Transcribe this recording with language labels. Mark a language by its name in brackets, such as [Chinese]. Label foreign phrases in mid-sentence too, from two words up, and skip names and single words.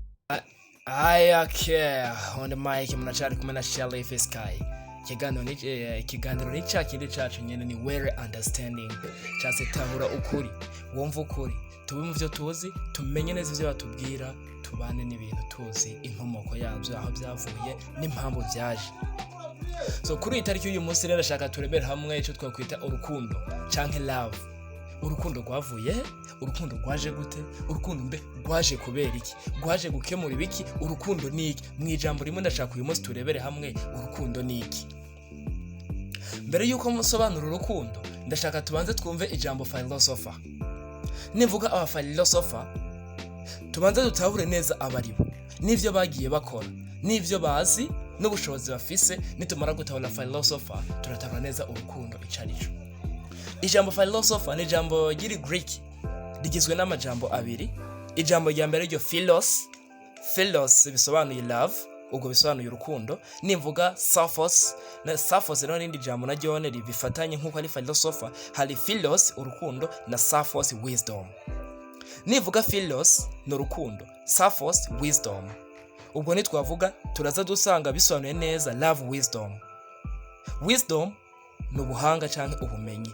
[Rundi] IKI [English] on the mic [Rundi] mnachari kumwe na CHARIf ikiganiro ni cya kindi cyacu nyene ni [English] well understanding [Rundi] cyase tahura ukuri wumva ukuri tube mu byo tuzi tumenye neza ivyo batubwira tubane n'ibintu tuzi inkomoko yabyo aho byavuye n'impamvu byaje. So kuri itariki y'uyu munsi rero shaka turebera hamwe ico twakwita urukundo canke love. Urukundo rwavuye, urukundo rwaje gute, urukundo mbe rwaje kubera iki, rwaje gukemura ibiki, urukundo ni iki. Mu ijambo rimwe ndashaka uyu munsi turebere hamwe urukundo ni iki. Mbere yuko musobanura urukundo ndashaka tubanze twumve ijambo philosopher. Nivuga aba philosopher tubanze dutahure neza abaribo n'ivyo bagiye bakora n'ivyo bazi n'ubushobozi bafise. Nitumara gutahura philosopher turatahura neza urukundo icarico. Ijambo philosopher ni ijambo giri Greek rigizwe n'amajambo abiri. Ijambo rya mbere ryo philos bisobanuye love, ubwo bisobanuye urukundo. Nimvuga sophos rero n'indi jambo na ryone ribifatanye nkuko ari philosopher. Hari philos urukundo na sophos wisdom. Nivuga philos no rukundo, sophos wisdom, ubwo nitwavuga turaza dusanga bisobanuye neza [English] love wisdom [Rundi] no buhanga canke ubumenyi.